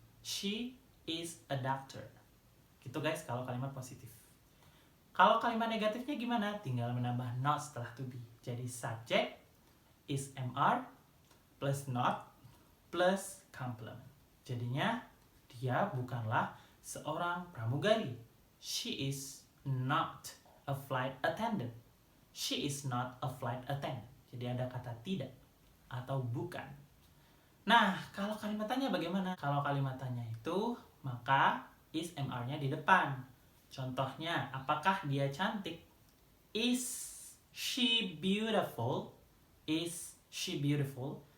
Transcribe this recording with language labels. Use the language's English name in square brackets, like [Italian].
[English] She is a doctor. [Indonesian] Gitu guys kalau kalimat positif. Kalau kalimat negatifnya gimana? Tinggal menambah not setelah to be. Jadi subject is mr plus not plus complement. Jadinya dia bukanlah seorang pramugari. [English] She is not a flight attendant. She is not a flight attendant. [Indonesian] Jadi ada kata tidak atau bukan. Nah, kalau kalimat tanya bagaimana? Kalau kalimat tanya itu, maka is mr-nya di depan. Contohnya, apakah dia cantik? [English] Is she beautiful? Is she beautiful?